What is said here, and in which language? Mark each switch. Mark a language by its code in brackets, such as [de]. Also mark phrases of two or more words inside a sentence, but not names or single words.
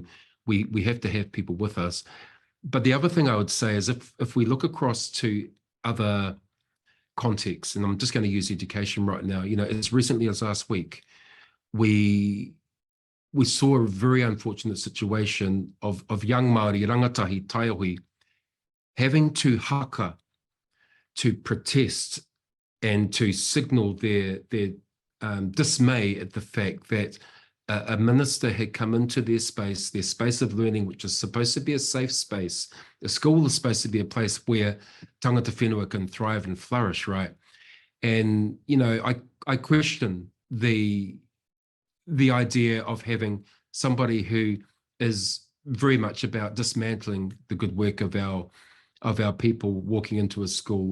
[en] We have to have people with us. But the other thing I would say is if we look across to other contexts, and I'm just going to use education right now, as recently as last week, we saw a very unfortunate situation of young [mi] Māori rangatahi taiahui [en] having to haka to protest and to signal their dismay at the fact that a minister had come into their space of learning, which is supposed to be a safe space. The school is supposed to be a place where [mi] tangata whenua [en] can thrive and flourish, right? And, I question the idea of having somebody who is very much about dismantling the good work of our people walking into a school.